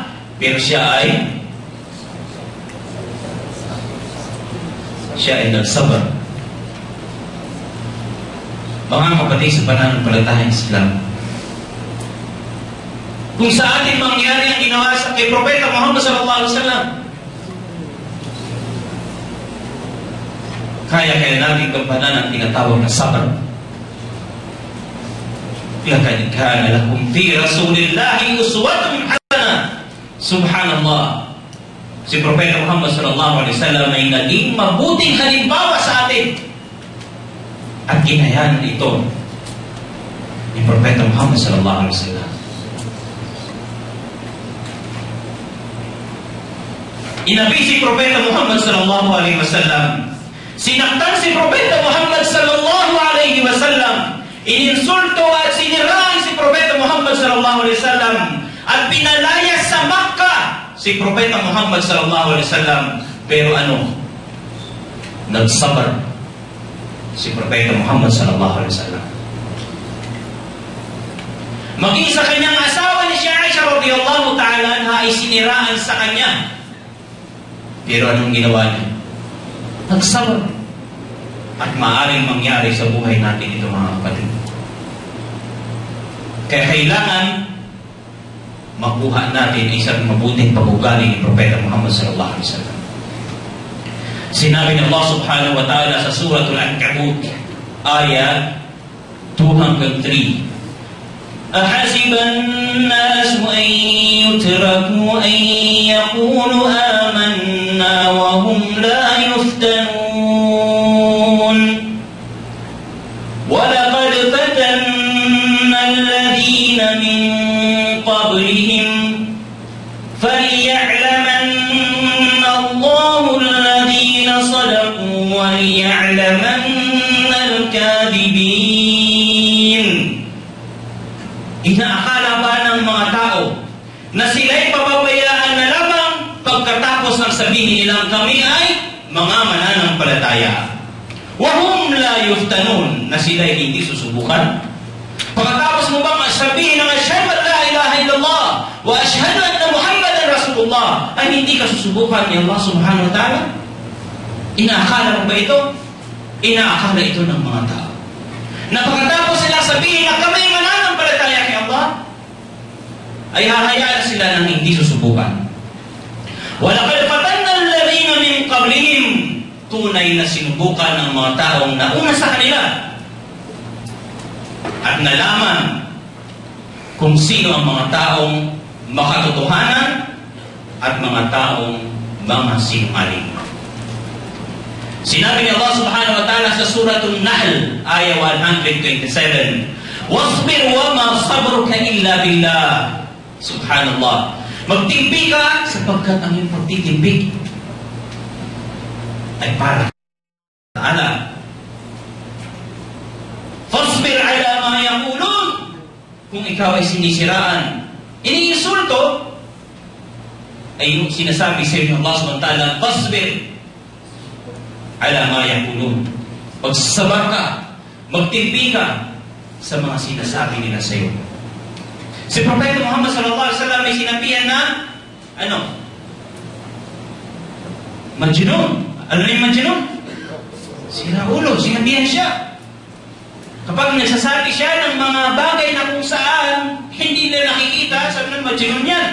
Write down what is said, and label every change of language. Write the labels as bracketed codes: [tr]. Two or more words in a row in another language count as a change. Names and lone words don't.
[tl] Pero siya ay nagsabar. Mga kapatid sa pananampalatayang Islam, kung sa atin mangyari ang ginawa sa kay Propeta Muhammad [ar] صلى الله عليه وسلم, [tl] kaya natin kampanan ang tinatawag na sabar. [ar] لقد كان لكم في رسول الله أسوة حسنة. [tl] Subhanallah. Si Propeta Muhammad [ar] صلى الله عليه وسلم [tl] ay naging mabuting halimbawa sa atin. At ginayanan ito ni Propeta Muhammad [ar] صلى الله عليه وسلم. [tl] Inabi si Propeta Muhammad [ar] صلى الله عليه وسلم. [tl] Sinaktan si Propeta Muhammad [ar] صلى الله عليه وسلم. [tl] Ininsulto at siniraan si Propeta Muhammad [ar] صلى الله عليه وسلم [tl] at pinalayas sa Makkah si Propeta Muhammad [ar] صلى الله عليه وسلم, [tl] pero ano? Nagsabar si Propeta Muhammad [ar] صلى الله عليه وسلم. [tl] Maging sa kanyang asawa ni si Aisha [ar] رضي الله تعالى عنها [tl] ay siniraan sa kanya. Pero anong ginawa niya? Nagsabar. At maaaring mangyari sa buhay natin ito, mga kapatid. Kaya kailangan makuha natin isang mabuting pag-ugali ni Propeta Muhammad [ar] صلى الله عليه وسلم. [tl] Sinabi ng Allah [ar] سبحانه وتعالى [tl] sa Suratul Ankabut, ayat 2-3. [ar] أحسب الناس أن يتركوا أن يقولوا آمنا وهم لا يفتنون ولقد فتنا الذين من قبلهم فليعلمن الله الذين صدقوا وليعلمن الكاذبين. [tl] Inaakala ba ng mga tao na sila'y pababayaan na lamang pagkatapos ng sabihin nilang kami ay mga mananampalataya? [ar] وهم لا يفتنون, [tl] na sila'y hindi susubukan? Pagkatapos mo bang sabihin ng [ar] أشهد أن لا إله إلا الله وأشهد أن محمدا رسول الله, [tl] ay hindi ka susubukan ni Allah [ar] سبحانه وتعالى? [tl] Inaakala mo ba ito? Inaakala ito ng mga tao na pagkatapos sila sabihin na kami mananampalataya kay Allah, ay hahayaan sila ng hindi susubukan. [ar] ولقد فتنا الذين من قبلهم, [tl] tunay na sinubukan ng mga taong nauna sa kanila at nalaman kung sino ang mga taong makatotohanan at mga taong mga sinungaling. Sinabi ni Allah [ar] سبحانه وتعالى [tl] sa Suratul Nahl, ayah 127, [ar] "واصبر وما صبرك إلا بالله." [tl] Subhanallah. Magtimpi ka sapagkat ang iyong pagtitimpi ay para sa Allah. [ar] فاصبر على ما يقولون. [tl] Kung ikaw ay sinisiraan, iniinsulto, ay sinasabi sa iyo ng Allah [ar] سبحانه وتعالى, فاصبر على ما يقولون. [tl] Pagsasabar ka, magtimpi ka sa mga sinasabi nila sa iyo. Si Propeta Muhammad [ar] صلى الله عليه وسلم [tl] ay sinabihan na Majnun. Ano yung Majnun? Sira ulo. Sinabihan siya. Kapag nagsasabi siya ng mga bagay na kung saan hindi nila nakikita, sabi ng Majnun yan.